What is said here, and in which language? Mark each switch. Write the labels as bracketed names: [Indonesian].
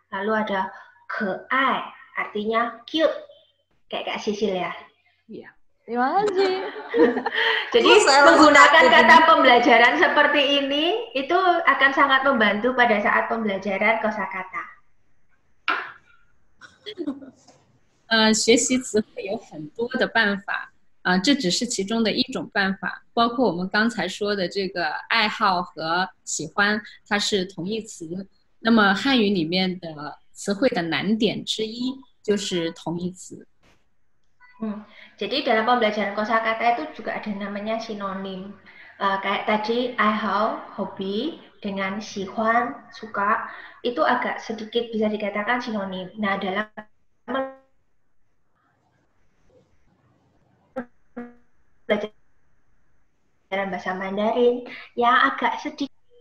[Indonesian] Lalu ada ke ai artinya cute. Kayak Kak Sisil ya. Iya. Terima kasih. Jadi menggunakan kata pembelajaran seperti ini itu akan sangat membantu pada saat pembelajaran kosakata. [Chinese] 学习词汇有很多的办法，这只是其中的一种办法，包括我们刚才说的这个爱好和喜欢，它是同义词。那么汉语里面的词汇的难点之一就是同义词。 [Indonesian] Jadi dalam pembelajaran kosakata itu juga ada namanya sinonim. Kayak tadi爱好, hobi, dengan 喜欢, suka, itu agak sedikit bisa dikatakan sinonim. Nah, dalam pelajaran bahasa Mandarin yang agak sedikit.